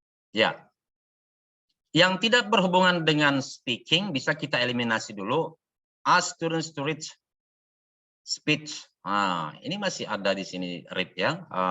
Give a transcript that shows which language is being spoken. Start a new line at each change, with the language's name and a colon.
Indonesian: Ya, yang tidak berhubungan dengan speaking bisa kita eliminasi dulu.
English: Ask students to read speech.
Indonesian: Ini masih ada di sini read ya.